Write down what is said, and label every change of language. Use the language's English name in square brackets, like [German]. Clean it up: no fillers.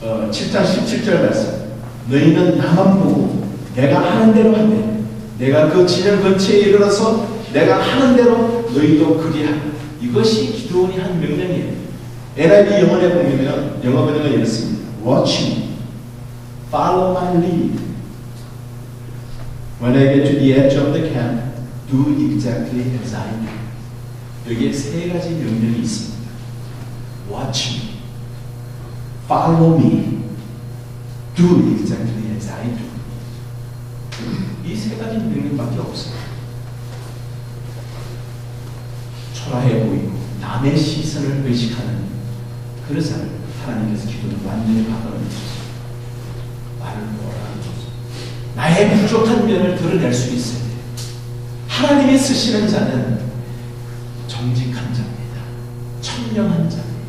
[Korean] 7장 17절 말씀. 너희는 나만 보고 내가 하는 대로 하되 내가 그 진영 근처에 이르러서 내가 하는 대로 너희도 그리 하라. 이것이 기도원이 한 명령이에요. NIV 영어에 보면 영어 번역은 이렇습니다. [English] Watch me, follow my lead. When I get to the edge of the camp, do exactly as I do. [Korean] 여기에 세 가지 명령이 있습니다. [English] Watch me, follow me, do exactly as I do. [Korean] 이 세 가지 명령밖에 없어요. 초라해 보이고 남의 시선을 의식하는 그런 삶을 하나님께서 기도를 완전히 바꿔놓으셨어요. 말을 뭐라 하죠? 나의 부족한 면을 드러낼 수 있어야 돼요. 하나님이 쓰시는 자는 정직한 자입니다. 청렴한 자입니다.